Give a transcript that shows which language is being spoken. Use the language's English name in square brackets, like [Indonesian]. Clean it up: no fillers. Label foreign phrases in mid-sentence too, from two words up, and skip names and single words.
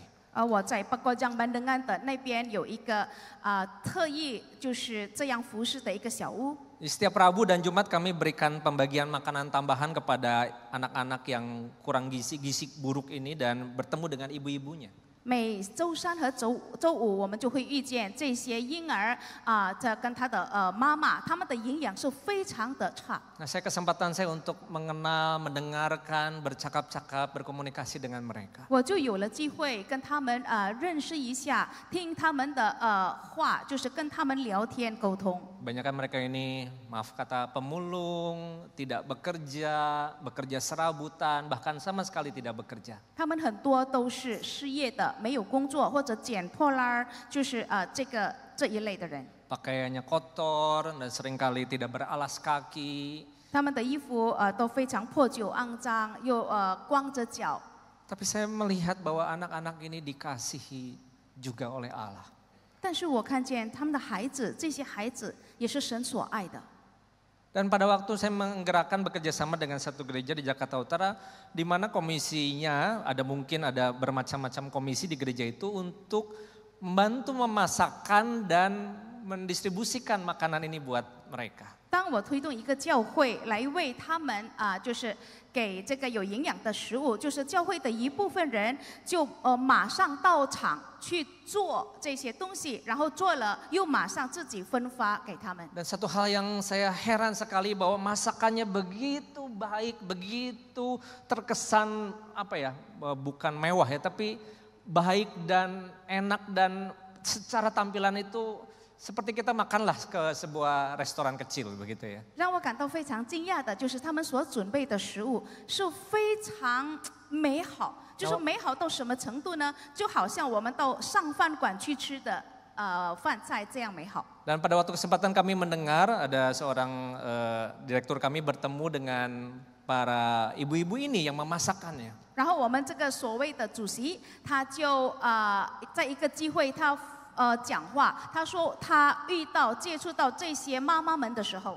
[Chinese] 我在北高江班登安的那边有一个特意就是这样服侍的一个小屋。 [Indonesian] Setiap Rabu dan Jumat kami berikan pembagian makanan tambahan kepada anak-anak yang kurang gizi buruk ini dan bertemu dengan ibu-ibunya. [Chinese] 每周三和周五，我们就会遇见这些婴儿这跟他的妈妈，他们的营养是非常的差。 [Indonesian] Nah, kesempatan saya untuk mengenal, mendengarkan, bercakap-cakap, berkomunikasi dengan mereka. [Chinese] 我就有了机会跟他们认识一下，听他们的话，就是跟他们聊天沟通。 [Indonesian] Kebanyakan mereka ini, maaf kata, pemulung, tidak bekerja, bekerja serabutan, bahkan sama sekali tidak bekerja. [Chinese] 他们很多都是失业的，没有工作或者捡破烂儿，就是这一类的人。 [Indonesian] Pakaiannya kotor dan seringkali tidak beralas kaki. [Chinese] 他们的衣服都非常破旧肮脏，又光着脚。 [Indonesian] Tapi saya melihat bahwa anak-anak ini dikasihi juga oleh Allah. [Chinese] 但是我看见他们的孩子，这些孩子也是神所爱的。 [Indonesian] Dan pada waktu saya menggerakkan bekerja sama dengan satu gereja di Jakarta Utara, di mana komisinya mungkin ada bermacam-macam komisi di gereja itu untuk membantu memasakkan dan mendistribusikan makanan ini buat mereka. [Chinese] 当我推动一个教会来为他们就是给这个有营养的食物，就是教会的一部分人就马上到场去做这些东西，然后做了又马上自己分发给他们。 [Indonesian] Dan satu hal yang saya heran sekali bahwa masakannya begitu baik, begitu terkesan bukan mewah ya, tapi baik dan enak dan secara tampilan itu seperti kita makanlah ke sebuah restoran kecil begitu ya. [Chinese] 让我感到非常惊讶的就是他们所准备的食物是非常美好，就是美好到什么程度呢？就好像我们到上饭馆去吃的饭菜这样美好。 [Indonesian] Dan pada waktu kesempatan kami mendengar ada seorang direktur kami bertemu dengan para ibu-ibu ini yang memasakkannya. [Chinese] 然后我们这个所谓的主席，他就在一个机会他讲话，他说他接触到这些妈妈们的时候，